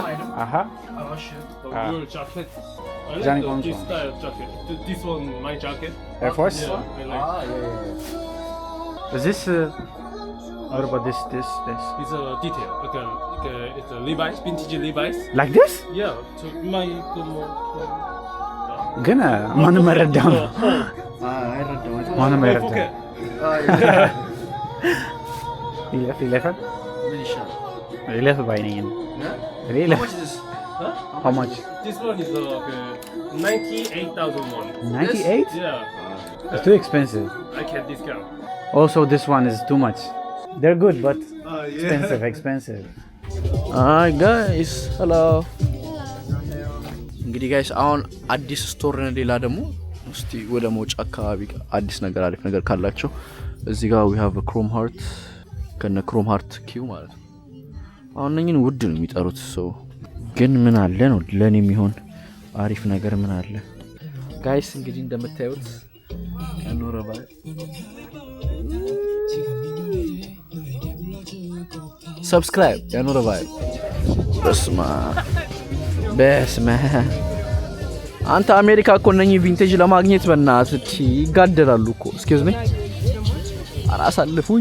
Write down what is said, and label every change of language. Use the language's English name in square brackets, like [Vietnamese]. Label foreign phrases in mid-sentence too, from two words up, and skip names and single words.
[English] Your jacket. I Johnny like this Gonzo. style of jacket. This one, my jacket. Air Force? Yeah, I like. Is this what about this? It's a detail. It's a Levi's, vintage Levi's. Like this? Yeah. So my [Amharic] ግን ማንም አይረዳም ማንም አይረዳም okay. ይለፍ ባይነኝ ይለፍ [English] How much? This one is 98,000 won. 98? Yeah. It's too expensive. I can't discount. Also this one is too much. They're good but expensive. Hi guys, hello. [Amharic] እንግዲህ ጋይስ አሁን አዲስ ስቶር ነው ሌላ ደግሞ እስቲ ወደ ሞጭ አካባቢ አዲስ ነገር አሪፍ ነገር ካላቸው እዚህ ጋር [English] we have a chrome heart [Amharic] ከነ [English] chrome heart [Amharic] ኪው ማለት ነው። አሁን እነኝን ውድ ነው የሚጠሩት ሰው ግን ምን አለ ነው ለኔ የሚሆን አሪፍ ነገር ምን አለ ጋይስ እንግዲህ እንደምታዩት ያኖረባ ሰብስክራይብ ያኖረባ በስማ አንተ አሜሪካ እኮ ነኝ ቪንቴጅ ለማግኘት በእናትህ ይጋደላሉ እኮ [English] excuse me [Amharic] አራሳልፉኝ